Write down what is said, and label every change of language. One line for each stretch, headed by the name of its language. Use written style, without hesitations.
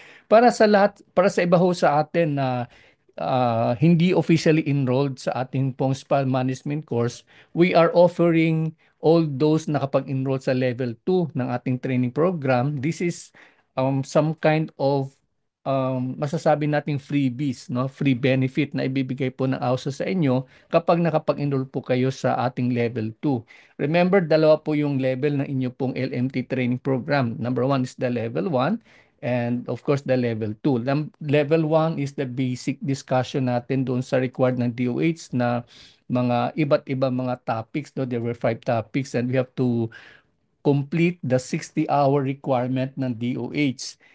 Filipino: Para sa iba ho sa atin na hindi
English: officially enrolled
Filipino: sa ating pong spa management course,
English: we are offering all those
Filipino: nakapag-enroll sa level 2 ng ating training program.
English: This is some kind of
Filipino: masasabi nating
English: freebies, no?
Filipino: Free benefit na ibibigay po ng AUSA sa inyo kapag nakapag-enroll po kayo sa ating level 2. Remember, dalawa po yung level ng inyo pong LMT training program.
English: Number 1 is the level 1 and of course the level 2. Level 1 is the basic discussion
Filipino: natin doon sa required ng DOH na mga iba't ibang mga topics. No?
English: There were 5 topics and we have to complete the 60-hour requirement ng DOH.